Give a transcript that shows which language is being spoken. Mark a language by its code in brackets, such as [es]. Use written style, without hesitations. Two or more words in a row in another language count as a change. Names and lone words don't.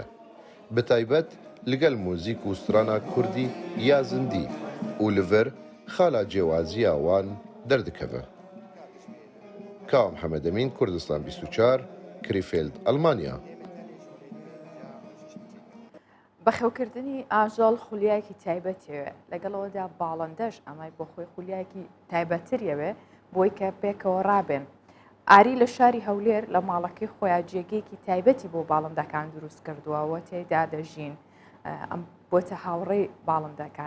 [ku] Bi taybet li gel mûzîk û strana Kurdî ya zindî û li vir xala cêwaziya wan derdikeve. Ka Mihemed Emîn, Kurdistan 24, Krefeld, Almanya. [ckb] بەخێوکردنی ئاژەڵ خولیایەکی تایبەتیەوێ لەگەڵەوەدا باڵندەش ئەمای بۆ خۆی خولیایەکی تایبەتریەوێ بۆی کە پێکەوە ڕابێن. ئاری لە شاری هەولێر لە ماڵەکەی خۆیان جێگەیەکی تایبەتی بۆ باڵندەکان دروست کردووەوە تێیدا دەژین ئەم بۆتە هاوڕێی باڵندەکان.